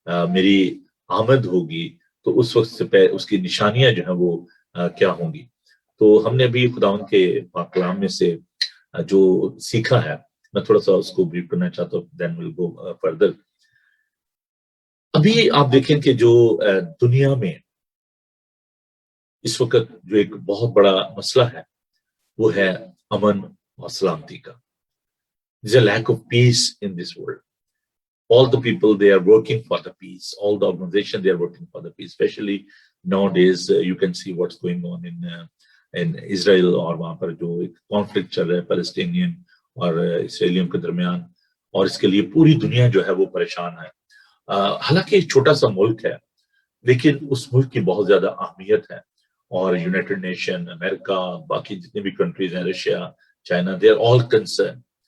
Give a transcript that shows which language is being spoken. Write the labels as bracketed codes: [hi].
[ur] میری آمد ہوگی تو اس وقت سے پہلے اس کی نشانیاں جو ہیں وہ کیا ہوں گی۔ تو ہم نے ابھی خداوند کے پاک کلام میں سے جو سیکھا ہے، میں تھوڑا سا اس کو بریف کرنا چاہتا ہوں، [en] Then will go further. [ur] ابھی آپ دیکھیں کہ جو دنیا میں اس وقت جو ایک بہت بڑا مسئلہ ہے وہ ہے امن اور سلامتی کا. [en] There's a lack of peace in this world. All the people, they are working for the peace. All the organizations, they are working for the peace. Especially nowadays, you can see what's going on in Israel, [ur] اور وہاں پر جو ایک conflict چل رہا ہے فلسطینین اور اسرائیلیوں کے درمیان، اور اس کے لیے پوری دنیا جو ہے وہ پریشان ہے. حالانکہ ایک چھوٹا سا ملک ہے، لیکن اس ملک کی بہت زیادہ اہمیت ہے، اور یونائٹڈ نیشن، امریکہ، باقی جتنے بھی کنٹریز ہیں، Russia, China, [en] They are all concern.